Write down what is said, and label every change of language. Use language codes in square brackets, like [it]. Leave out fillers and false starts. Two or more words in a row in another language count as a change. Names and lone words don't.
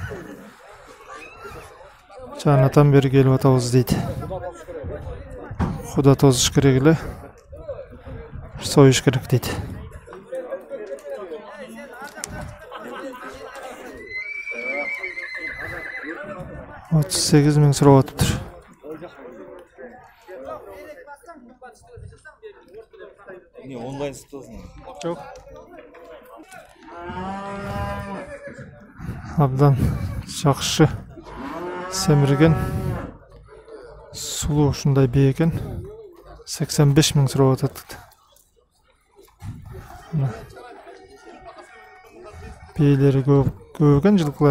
[ky] Жанатан бери келип атабыз дейт. Куда тозуш керек эле. Союш керек дейт. $38 000 сурап атыптыр. Не, онлайн сатасың? Жоқ. Абдан жакшы семирген, сулуу ушундай бекен 85 000 сурап атат. Бейлери көп экен жылкылар.